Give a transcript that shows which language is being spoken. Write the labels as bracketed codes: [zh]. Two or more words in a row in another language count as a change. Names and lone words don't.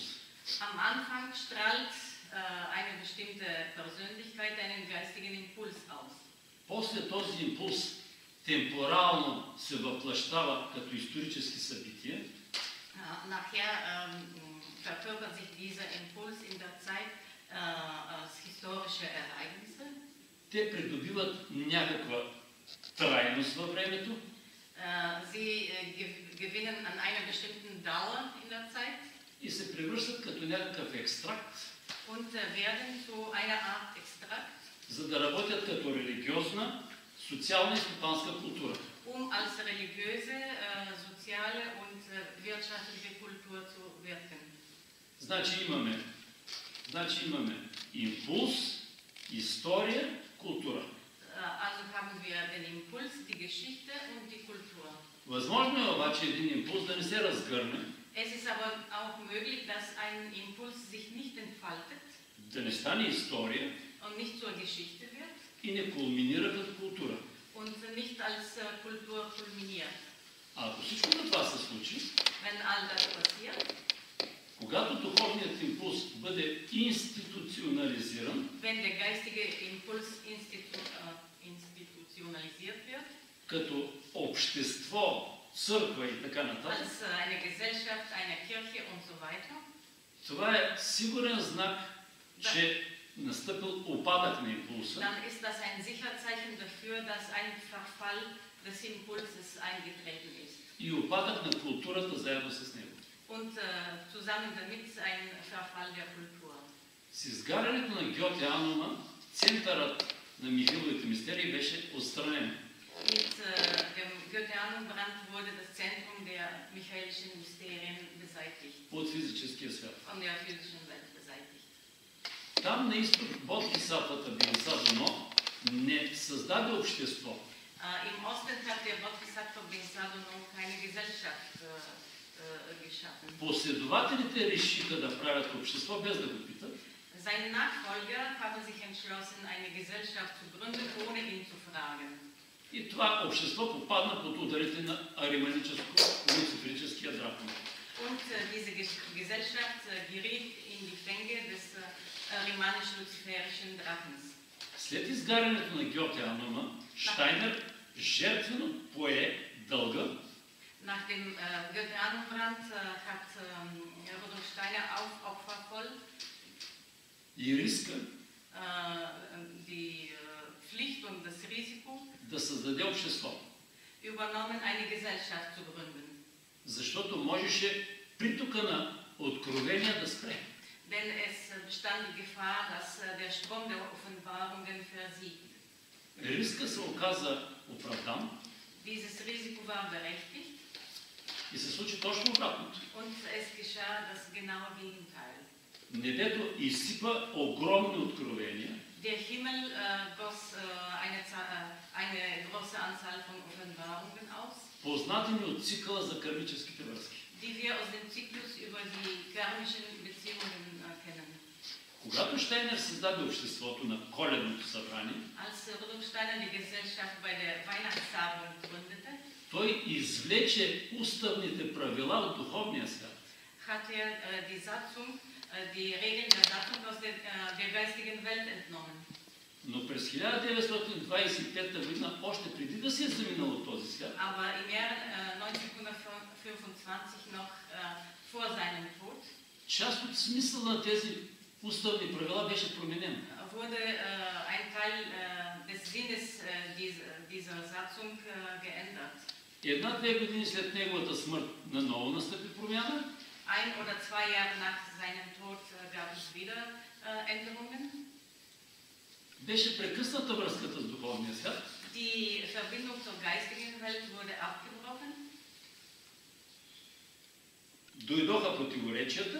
[de] Am Anfang strahlt eine bestimmte Persönlichkeit einen geistigen Impuls aus. [bg] После този импулс темпорално се въплъщава като исторически събития. [de] Nachher verkörpert sich dieser Impuls in der Zeit als historische Ereignisse. [bg] Те придобиват някаква трайност във времето. [de] Sie gewinnen an einer bestimmten Dauer in der Zeit. [bg] И се превръщат като някакъв екстракт, [de] Und werden zu einer Art Extrakt, [bg] за да работят като религиозна, социална и стопанска култура. [de] als religiöse, soziale und wirtschaftliche Kultur zu wirken. [bg] Значи имаме импулс, история, култура. [de] Also haben wir den Impuls, die Geschichte und die Kultur. [bg] Възможно е обаче един импулс да не се разгърне, [de] Es ist aber auch möglich, dass ein Impuls sich nicht entfaltet [bg] да не стане история [de] und nicht zur Geschichte wird [bg] и не кулминира като култура. [de] und nicht als Kultur kulminiert. [bg] А ако всичко това се случи, [de] Wenn all das passiert, [bg] когато духовният импулс бъде институционализиран, [de] wenn der geistige Impuls institutionalisiert wird, [bg] като общество, църква и така нататък, [de] als eine Gesellschaft, eine Kirche und so weiter, [bg] това е сигурен знак, че настъпил опадък на импулса [de] dann ist das ein Sicherzeichen dafür, dass ein Verfall des Impulses eingetreten ist. [bg] и опадък на културата заедно с него. [de] Und zusammen damit ein Verfall der Kultur. [bg] С изгарянето на Гьоте Анума, центърът на Михайловите мистерии беше отстранен. [de] Mit dem Goetheanum-Brand wurde das Zentrum der Michaelischen Mysterien beseitigt. [bg] От физическия свят. [de] Von der physischen Welt beseitigt. [bg] Там на изток Бодхисатвата Бинсадано не създаде общество. [de] Im Osten hat der Bodhisattva Binsadano keine Gesellschaft geschaffen. [bg] Последователите решиха да правят общество без да го питат. [de] Seine Nachfolger haben sich entschlossen, eine Gesellschaft zu gründen, ohne ihn zu fragen. [bg] И това общество попадна под ударите на ариманическо-люциферическия дракон. [de] Und diese Gesellschaft geriet in die Fänge des arimanisch-luziferischen Drachens. [bg] След изгарянето на Гьоте Анума, Штайнер жертвено пое дълга. [de] Nach dem Goetheanum-Brand hat Rudolf Steiner aufopfervoll [bg] И риска [de] die Pflicht und das Risiko [bg] да създаде общество. [de] übernommen, eine Gesellschaft zu gründen. [bg] Защото можеше притока на откровения да спре. [de] Denn es bestand die Gefahr, dass der Strom der Offenbarungen versiegt. [bg] Риска се оказа оправдан [de] Dieses Risiko war berechtigt [bg] и се случи точно обратното. [de] und es geschah das genaue Gegenteil. [bg] Небето изсипа огромни откровения, [de] Der Himmel goss eine große Anzahl von Offenbarungen aus, [bg] познати ни от цикъла за кармическите връзки. [de] die wir aus dem Zyklus über die karmischen Beziehungen kennen. [bg] Когато Штайнер създаде обществото на коледното събрание, [de] Als Rudolf Steiner die Gesellschaft bei der Weihnachtstagung gründete, [bg] той извлече уставните правила от духовния свят. [de] hat die Satzung, die Regeln der Satzung aus der geistigen Welt entnommen. [bg] Но през 1925 година, още преди да се е заминал от този свят, [de] Aber im Jahr 1925, noch vor seinem Tod, [bg] част от смисъла на тези уставни правила беше променен. [de] wurde ein Teil des Sinnes dieser Satzung geändert. [bg] Една-две години след неговата смърт наново настъпи промяна. [de] Ein oder zwei Jahre nach seinem Tod gab es wieder Änderungen. [bg] Беше прекъсната връзката с духовния свят. [de] Die Verbindung zur geistigen Welt wurde abgebrochen. [bg] Дойдоха противоречията